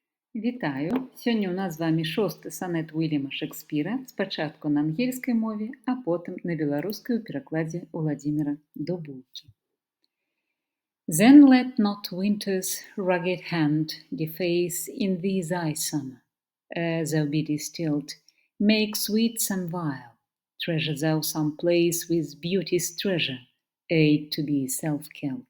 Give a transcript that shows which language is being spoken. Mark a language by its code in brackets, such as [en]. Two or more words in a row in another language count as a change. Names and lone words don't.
[be] Вітаю! Сёння ў нас з вамі 6-ты санет Уільяма Шекспіра, спачатку на ангельскай мове, а потым на беларускай у перакладзе Уладзіміра Дубулкі. [en] Then let not winter's rugged hand deface in thee thy summer, thou be distilled, make sweet some vial, treasure thou some place with beauty's treasure, aid to be self-killed.